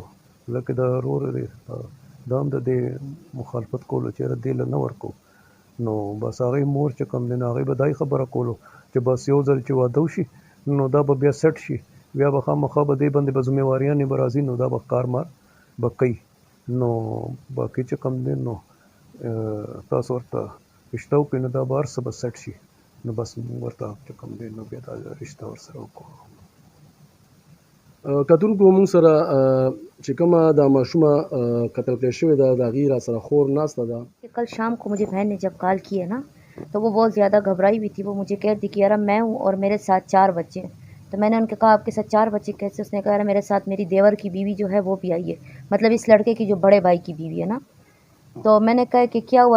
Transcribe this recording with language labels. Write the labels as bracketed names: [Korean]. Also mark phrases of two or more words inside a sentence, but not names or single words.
[Pashto] لکه د ورور دی دا هم د دې مخالفت کولو چې یاره دې له نه ورکو، نو بس هغې مور چې کوم دی نو هغې به دا خبره کولو چې بس یو ځل چې واده وشي نو دا به بیا سیټ شي، بیا به خامخا به دې باندې به ذمېواریانې به راځي، نو دا به کار مار به کوي، نو باقي چې کوم دی نو تاسو ورته رشته وکړئ نو دا به هر څه به سیټ شي، نو بس موږ ورته چې کوم دی نو بیا دا رشته ورسره وکړو. کتونکو موږ سره چې کومه دا ماشومه قتل کړې شوې ده د هغې را سره خور ناسته ده. [Urdu] کل شام کو مجھے بہن نے جب کال کی ہے نا، تو وہ بہت زیادہ گھبرائی ہوئی تھی. وہ مجھے کہتی کہ یار میں ہوں اور میرے ساتھ 4 بچے ہیں۔ تو میں نے ان کے کہا آپ کے ساتھ 4 بچے کیسے? اس نے کہا یار میرے ساتھ میری دیور کی بیوی جو ہے وہ بھی آئی ہے، مطلب اس لڑکے کی جو بڑے بھائی کی بیوی ہے نا. تو میں نے کہا کہ کیا ہوا?